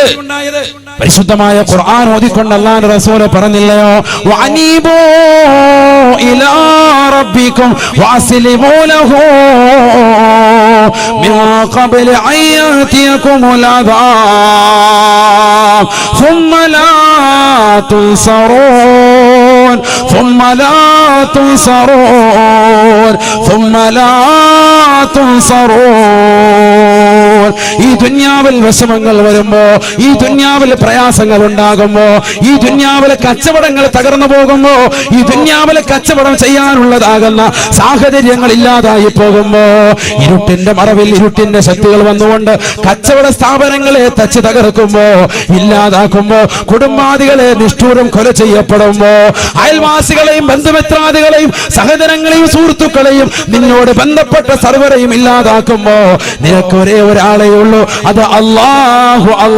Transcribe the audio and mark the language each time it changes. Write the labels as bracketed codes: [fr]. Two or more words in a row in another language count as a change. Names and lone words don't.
[ml] പരിശുദ്ധമായ ഖുർആൻ ഓതിക്കൊണ്ട് അല്ലാഹുവിന്റെ റസൂൽ പറഞ്ഞില്ലയോ, [ar] وأنيبوا إلى ربكم وأسلموا له من قبل أن يأتيكم العذاب ثم لا تنصرون ثم لا تنصرون ثم لا تنصرون. [ml] ഈ ദുനിയാവിൽ വിഷമങ്ങൾ വരുമ്പോ, ഈ ദുനിയാവിൽ പ്രയാസങ്ങൾ ഉണ്ടാകുമ്പോ, ഈ ദുനിയാവിലെ കച്ചവടങ്ങൾ തകർന്നു പോകുമ്പോ, ഈ ദുനിയാവിലെ കച്ചവടം ചെയ്യാനുള്ളതാകുന്ന സാഹചര്യങ്ങൾ ഇല്ലാതായി പോകുമ്പോ, ഇരുട്ടിന്റെ മറവിൽ ഇരുട്ടിന്റെ ശക്തികൾ വന്നുകൊണ്ട് കച്ചവട സ്ഥാപനങ്ങളെ തച്ച് തകർക്കുമ്പോ, ഇല്ലാതാക്കുമ്പോ, കുടുംബാദികളെ നിഷ്ഠൂരം കൊല ചെയ്യപ്പെടുമ്പോ, അയൽവാസികളെയും ബന്ധുമിത്രാദികളെയും സഹോദരങ്ങളെയും സുഹൃത്തുക്കളെയും നിന്നോട് ബന്ധപ്പെട്ട സർവരെയും ഇല്ലാതാക്കുമ്പോ നിനക്ക് ഒരേ ഒരാളെ ഉള്ളൂ, അത് അല്ലാഹു.